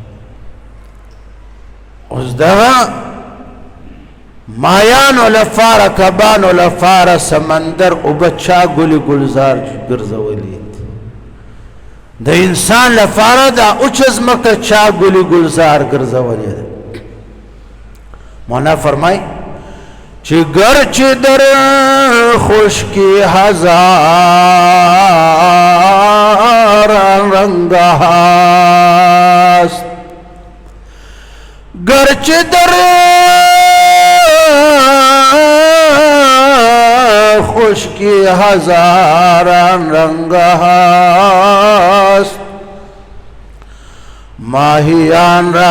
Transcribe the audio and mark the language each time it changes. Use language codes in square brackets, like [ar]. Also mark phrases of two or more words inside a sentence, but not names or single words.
[ps] اوس دغه مایانو لپاره کبانو لپاره سمندر اوبه چا ګلې ګلزار ګرځولي د انسان لپاره دا اوچه ځمکه چا ګلې گلزار ګرځولې ده مولانا فرمای چې [fa] ګرچې در خشکی هزار رنگ هست گرچه در خشکی هزاران رنگ هست ماهیان را